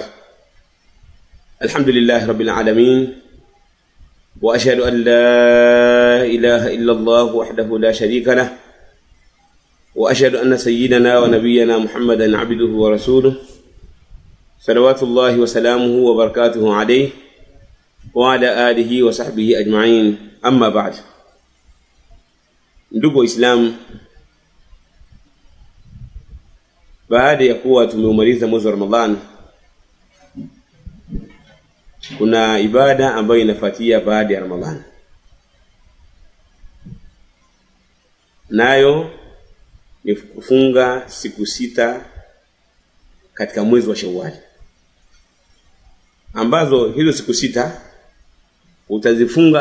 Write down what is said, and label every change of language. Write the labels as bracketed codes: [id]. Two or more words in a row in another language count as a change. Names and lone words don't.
[ar] الحمد لله رب العالمين، وأشهد أن لا إله إلا الله وحده لا شريك له، وأشهد أن سيدنا ونبينا محمدا عبده ورسوله صلوات الله وسلامه وبركاته عليه وعلى آله وصحبه أجمعين. أما بعد. [sw] Ndugu Islam, baada ya kuwa tumeumaliza mwezi wa Ramadhani, kuna ibada ambayo inafuatia baada ya Ramadhani, nayo ni kufunga siku 6 katika mwezi wa Shawwal, ambazo hizo siku 6 utazifunga.